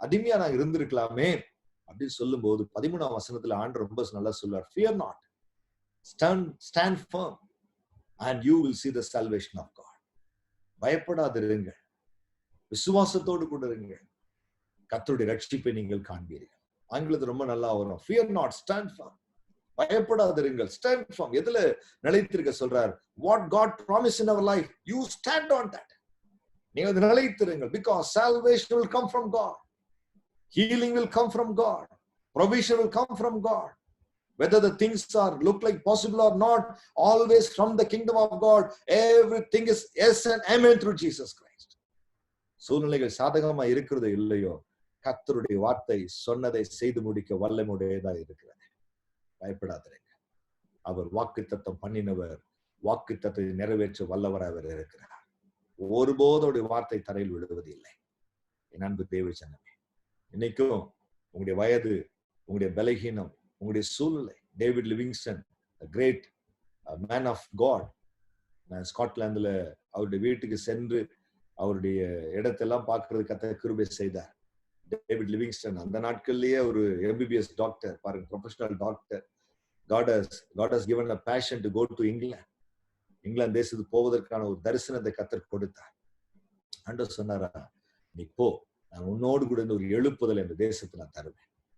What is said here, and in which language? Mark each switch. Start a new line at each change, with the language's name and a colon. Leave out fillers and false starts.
Tamil: அடிமையா நாங்க இருந்திருக்கலாமே அப்படின்னு சொல்லும் போது 13ஆம் வசனத்துல ஆண்டவர் ரொம்ப நல்லா சொல்றார்,
English: fear not, stand firm and you will see the salvation of God.
Tamil: பயப்படாதிருங்கள், விசுவாசத்தோடு கூட இருங்கள், கர்த்தருடைய ரட்சிப்பை நீங்கள் காண்பீர்கள். ஆங்கிலத்துல ரொம்ப நல்லா வரும்,
English: fear not, stand firm.
Tamil: பயப்படாதிருங்கள்,
English: stand firm.
Tamil: எதுல நிலைத்திருக்க சொல்றார்?
English: What God promised in our life, you stand on that.
Tamil: நீங்கள் நிலைத்திருங்கள்,
English: because salvation will come from God, healing will come from God, provision will come from God. Whether the things are look like possible or not, always from the kingdom of God, everything is yes and amen through Jesus Christ.
Tamil: சூழ்நிலைகள் சாதகமா இருக்கிறது இல்லையோ, கர்த்தருடைய வார்த்தை சொன்னதை செய்து முடிக்க வல்லமையுடையதா இருக்கிறது. பயப்படாதீங்க, அவர் வாக்குத்தத்தம் பண்ணினவர், வாக்குத்தத்தை நிறைவேற்ற வல்லவர் அவர் இருக்கிறார். ஒருபோதோடைய வார்த்தை தரையில் விழுவதில்லை. என் அன்பு தேவ ஜனமே, இன்னைக்கும் உங்களுடைய வயது, உங்களுடைய பலகீனம், உங்களுடைய சூழ்நிலை, David Livingstone,
English: great man of God,
Tamil: நான் ஸ்காட்லாந்துல அவருடைய வீட்டுக்கு சென்று அவருடைய இடத்தெல்லாம் பார்க்கறது கர்த்தர் கிருபை செய்தார். டேவிட் லிவிங்ஸ்டன் அந்த நாட்கள்லயே ஒரு MBBS டாக்டர், பாருங்க, professional doctor.
English: God has given a passion to go to England.
Tamil: England தேசத்துக்கு போவதற்கான ஒரு தரிசனத்தை கர்த்தர் கொடுத்தார். ஆண்டவர் சொன்னாரா, நீ போ, நான் உன்னோடு கூட இந்த ஒரு எழுப்புதல் இந்த தேசத்தை நான் தருவேன்.